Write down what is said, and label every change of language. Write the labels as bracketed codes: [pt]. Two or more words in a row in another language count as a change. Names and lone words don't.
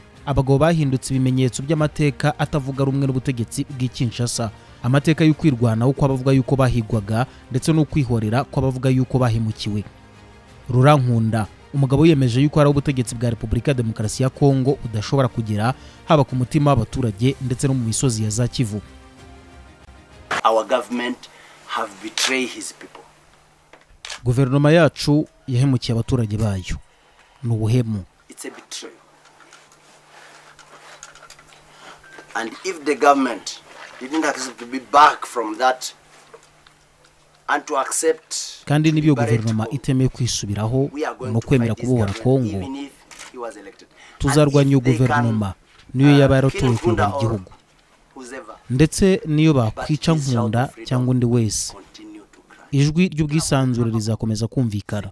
[rw] Abagabo bahindutse ibimenyetso by'amateka atavuga rumwe n'ubutegetsi bw'Kinshasa. Amateka y'ukwirwanaho kw'abavuga yuko bahigwaga ndetse no kwihorera kw'abavuga yuko bahemukiwe. Rurankunda, umugabo yemeje yuko ari ubutegetsi bwa Repubulika ya Demokarasi ya Kongo budashobora kugera haba ku mutima w'abaturage ndetse no mu misozi ya za Kivu. [en] Our government have betrayed his people. [rw] Guverinoma yacu yahemukiye abaturage bayo. Ni ubuhemu. [en] It's a betrayal. And if the government didn't accept to be back from that and to accept, [rw] kandi nibyo guverinoma itemeye kwisubiraho no kwemera kubohora Kongo, tuzarwanya iyo guverinoma niyo yaba yaratowe kuyobora igihugu, ndetse niyo bakwica Nkunda cyangwa undi wese. Ijwi ry'ubwisanzure rizakomeza kumvikana.